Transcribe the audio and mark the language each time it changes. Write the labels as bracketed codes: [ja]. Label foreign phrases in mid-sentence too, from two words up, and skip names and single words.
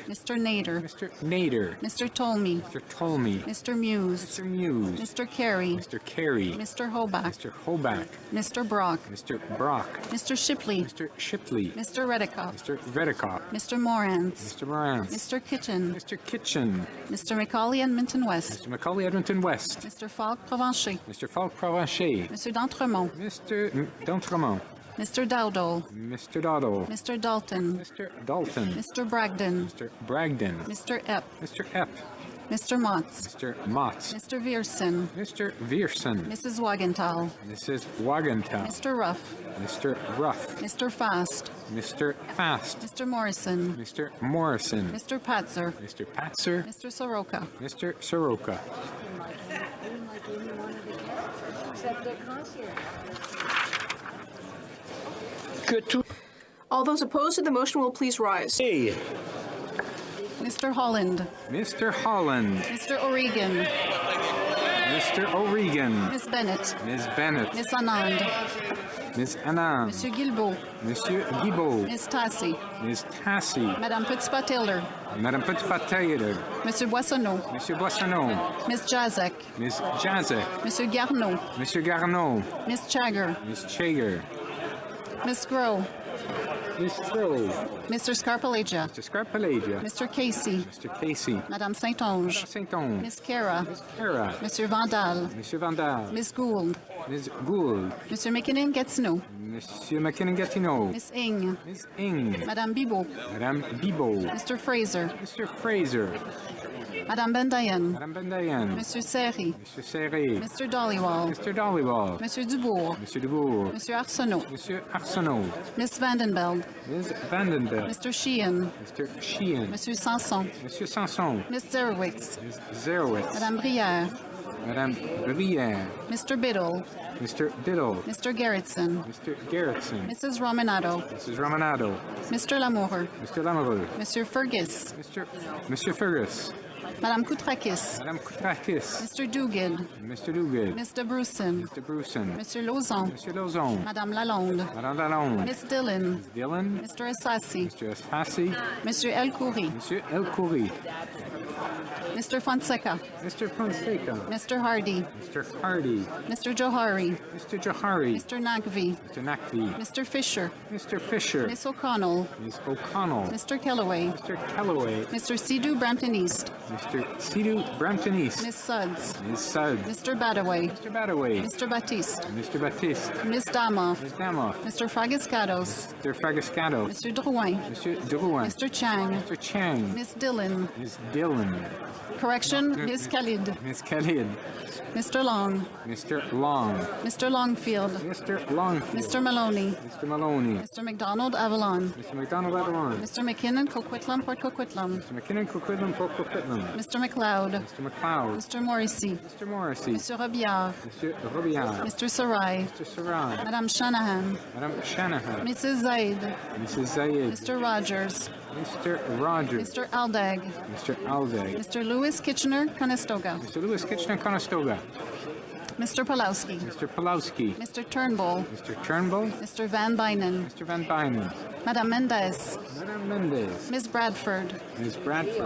[en] Mr. Nader. Mr. Nader. Mr. Tolmie. Mr. Tolmie. Mr. Muse. Mr. Muse. Mr. Carey. Mr. Carey. Mr. Hoback. Mr. Hoback. Mr. Brock. Mr. Brock. Mr. Shipley. Mr. Shipley. Mr. Reddicock. Mr. Reddicock. Mr. Morans. Mr. Morans. Mr. Kitchen. Mr. Kitchen. Mr. Macaulay Edmonton West. Mr. Macaulay Edmonton West. Mr. Falk Provencher. Mr. Falk Provencher. Mr. D'Entremont. Mr. D'Entremont. Mr. Dowdall. Mr. Doddle. Mr. Dalton. Mr. Dalton. Mr. Bragdon. Mr. Bragdon. Mr. Epp. Mr. Epp. Mr. Motts. Mr. Motts. Mr. Vierson. Mr. Vierson. Mrs. Wagenthal. Mrs. Wagenthal. Mr. Ruff. Mr. Ruff. Mr. Fast. Mr. Fast. Mr. Morrison. Mr. Morrison. Mr. Patzer. Mr. Patzer. Mr. Soroka. Mr. Soroka. [fr] Que tout [en] All those opposed to the motion will please rise. A. Mr. Holland. Mr. Holland. Mr. O'Regan. Mr. O'Regan. Ms. Bennett. Ms. Bennett. Ms. Anand. Ms. Anand. [fr] Monsieur Guilbeault. Monsieur Guibault. [en] Ms. Tassi. Ms. Tassi. [fr] Madame Petitpas-Taylor. Madame Petitpas-Taylor. Monsieur Boissonneau. Monsieur Boissonneau. [en] Ms. Jazek. Ms. Jazek. [fr] Monsieur Garneau. Monsieur Garneau. [en] Ms. Chagger. Ms. Chager. Ms. Groh. Ms. Throve. Mr. Scarpalagia. Mr. Scarpalagia. Mr. Casey. Mr. Casey. [fr] Madame Saint-Onge. Saint-Onge. [en] Ms. Cara. Kara. [fr] Monsieur Vandal. Monsieur Vandal. [en] Ms. Gould. Ms. Gould. [fr] Monsieur McKinnon-Gatineau. Monsieur McKinnon-Gatineau. [en] Ms. Ing. Ms. Ing. [fr] Madame Bibeau. Madame Bibeau. [en] Mr. Fraser. Mr. Fraser. [fr] Madame Bendayen. Madame Bendayen. Monsieur Serry. Monsieur Serré. [en] Mr. Dollywall. Mr. Dollywall. [fr] Monsieur Dubourg. Monsieur Dubourg. Monsieur Arsenault. Monsieur Arsenault. [en] Miss Vandenbeld. Ms. Vandenberg. Mr. Sheehan. Mr. Sheehan. [fr] Monsieur Sanson. Monsieur Sanson. [en] Miss Zerowitz. Ms. Zerowitz. [fr] Madame Brière. Madame Brière. [en] Mr. Biddle. Mr. Biddle. Mr. Gerritsen. Mr. Gerritsen. Mrs. Romanado. Mrs. Romanado. Mr. Lamoureux. Mr. Lamoureux. [fr] Monsieur Fergus. Monsieur Fergus. Madame Koutrakis. Madame Koutrakis. [en] Mr. Duguid. Mr. Duguid. Mr. Bruson. Mr. Bruson. [fr] Monsieur Lauzon. Monsieur Lauzon. Madame Lalonde. Madame Lalonde. [en] Miss Dillon. Dillon. Mr. Assassi. Mr. Asfassi. [fr] Monsieur El Khoury. Monsieur El Khoury. [en] Mr. Fonseca. Mr. Fonseca. Mr. Hardy. Mr. Hardy. Mr. Johari. Mr. Johari. Mr. Nakvi. Mr. Nakvi. Mr. Fisher. Mr. Fisher. Miss O'Connell. Ms. O'Connell. Mr. Kellaway. Mr. Calloway. Mr. Sidhu Brampton East. Mr. Sidhu Brampton East. Miss Suds. Ms. Suds. Mr. Badaway. Mr. Badaway. Mr. Baptiste. Mr. Baptiste. Miss Damoff. Ms. Damoff. Mr. Fragiscados. Mr. Fragascato. Mr. Drouin. [fr] Monsieur Drouin. [en] Mr. Chang. Mr. Chang. Miss Dillon. Ms. Dillon. Correction, Miss Khalid. Ms. Khalid. Mr. Long. Mr. Long. Mr. Longfield. Mr. Longfield. Mr. Maloney. Mr. Maloney. Mr. McDonald Avalon. Mr. McDonald Avalon. Mr. McKinnon Coquitlam Port Coquitlam. Mr. McKinnon Coquitlam Port Coquitlam. Mr. McLeod. Mr. McLeod. Mr. Morrissey. Mr. Morrissey. Mr. Robillard. Mr. Robillard. Mr. Sarai. Mr. Sarai. [fr] Madame Shanahan. Madame Shanahan. [en] Mrs. Zaid. Mrs. Zayed. Mr. Rogers. Mr. Rogers. Mr. Aldag. Mr. Alday. Mr. Lewis Kitchener Conestoga. Mr. Lewis Kitchener Conestoga. Mr. Pulowski. Mr. Pulowski. Mr. Turnbull. Mr. Turnbull. Mr. Van Bynen. Mr. Van Bynen. [fr] Madame Mendez. Madame Mendez. [en] Ms. Bradford. Ms. Bradford.